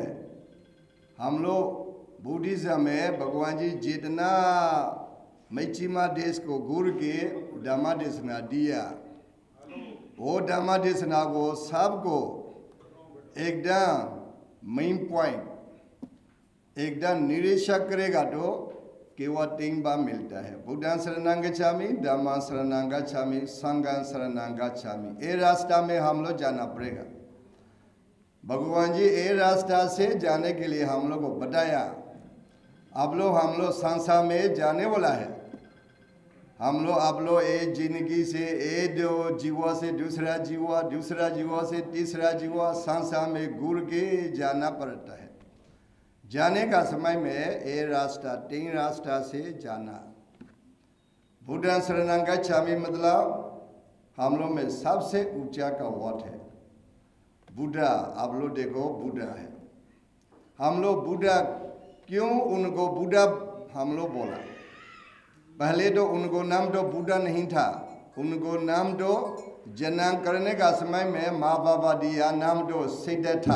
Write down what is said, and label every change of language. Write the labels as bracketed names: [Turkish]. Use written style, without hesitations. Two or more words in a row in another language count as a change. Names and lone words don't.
[Hindi] हम लोग बुद्धिज्म में भगवान जी जितना मैचिमा देश को घूर के धम्मदेशना दिया, वो धम्मदेशना को सबको एकदम [English] main point [Hindi] एकदम निरीक्षक करेगा तो केवल 3 बार मिलता है। [Pali] बुद्धं शरणं गच्छामि, धम्मं शरणं गच्छामि, संघं शरणं गच्छामि। [Hindi] ये रास्ता में हम लोग जाना पड़ेगा। भगवान जी ये रास्ता से जाने के लिए हम लोग को बताया। आप लोग संसार में जाने वाला है। आप लोग एक जिंदगी से एक जीवा से दूसरा जीवा, दूसरा जीवा से तीसरा जीवा, संसार में घूर के जाना पड़ता है। जाने का समय में ये रास्ता 3 रास्ता से जाना। [Pali] बुद्धं शरणं गच्छामि [Hindi] मतलब हम लोग में सबसे ऊंचा का वर्ड है बुद्धा। आप लोग देखो बुद्धा है। हम लोग बुद्धा क्यों उनको बुद्धा हम लोग बोला? पहले तो उनको नाम तो बुद्धा नहीं था। उनको नाम तो जन्म करने का समय में माँ बाबा दिया नाम तो सिद्धार्थ।